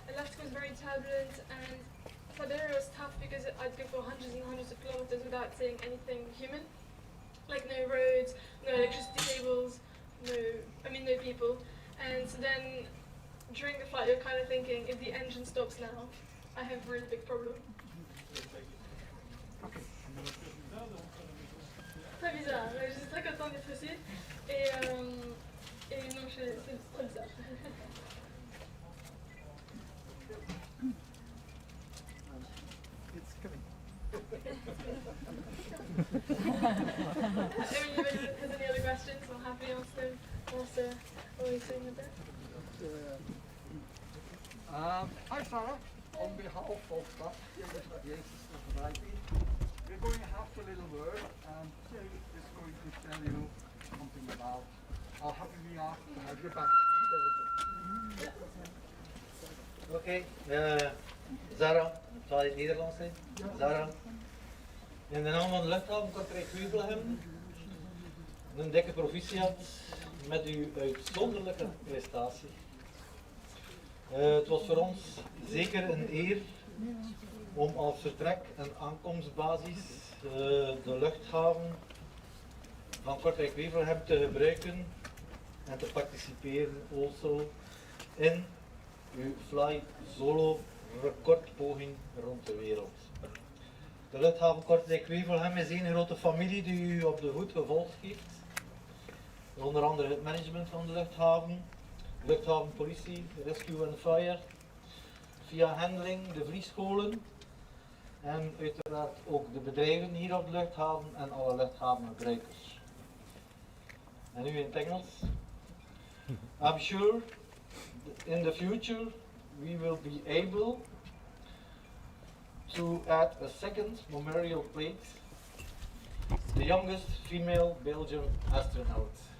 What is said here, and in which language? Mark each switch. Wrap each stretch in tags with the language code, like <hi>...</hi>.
<en>Alaska was very turbulent, and Siberia was tough because I'd go for hundreds and hundreds of kilometers without seeing anything human, like no roads, no electricity cables, no people. And so then during the flight, you're kind of thinking, if the engine stops now, I have a really big problem.</en> <fr>Très bizarre, j'étais très contente d'être ici. Et non, c'est très bizarre.</fr> <en>It's coming. Anybody has any other questions? I'm happy to answer them. Also, always saying that. Hi Sarah, on behalf of Aviation Society, we're going to have a little word, and Jay is going to tell you something about how happy we are to have you back in Belgium.</en> <nl>Oké, Zara, zal het Nederlands zijn? Zara. In de naam van de luchthaven Kortrijk-Wevelgem, een dikke proficiat met uw uitzonderlijke prestatie. Het was voor ons zeker een eer om als vertrek- en aankomstbasis de luchthaven van Kortrijk-Wevelgem te gebruiken en te participeren also in uw FlyZolo recordpoging rond de wereld. De luchthaven Kortrijk-Wevelgem is een grote familie die u op de voet gevolgd heeft. Onder andere het management van de luchthavenpolitie,</nl> <en>rescue and fire,</en> <nl>via handling, de vliegscholen en uiteraard ook de bedrijven hier op de luchthaven en alle luchthavengebruikers. En nu in het Engels.</nl> <en>I'm sure in the future we will be able to add a second memorial plate, the youngest female Belgian astronaut.</en>